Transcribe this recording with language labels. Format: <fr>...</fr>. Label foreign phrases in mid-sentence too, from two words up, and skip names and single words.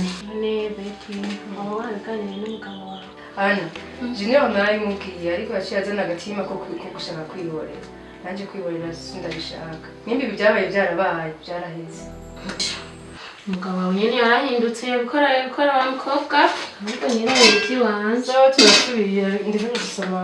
<rn>None Betty, aho waraganiriye n'umugabo wawe. Ana, jine wamaraye mubwiye ariko yaciye azana agatima ko gushaka kwihorera. Nanjye kwihorera sindabishaka. Nimba ibi byabaye byarabaye byaraheze. Umugabo wawe nyene yarahindutse yabikora wa mukobwa. Ahubwo nyene yiti wanze. Sawa turasubira ndetse gusoma.</rn>